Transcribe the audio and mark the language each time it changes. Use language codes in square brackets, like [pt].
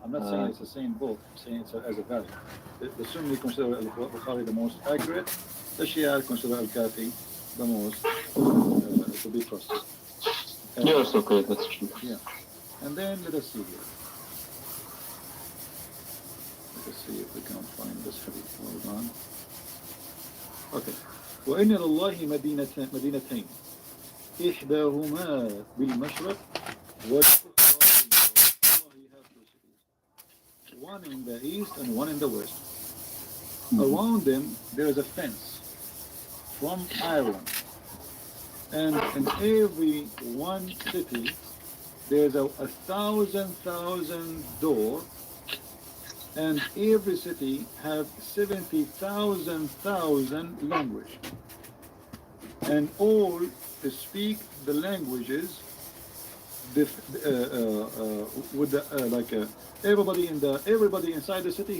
[en] I'm not saying it's the same book. I'm saying it's as a value. The Sunni consider Al-Bukhari the most accurate. The Shia consider Al-Kafi the most to be trusted. yes, okay, that's true. Yeah. And then let us see here. Let us see if we can find this hadith. Hold on. Okay. [ar] وإن لله مدينتين إحداهما بالمشرق والأخرى بالمغرب. [en] One in the east and one in the west. Around them there is a fence from iron. And in every one city, there's a 1,000 door, and every city has 70,000 language, and all speak the languages with the everybody inside the city.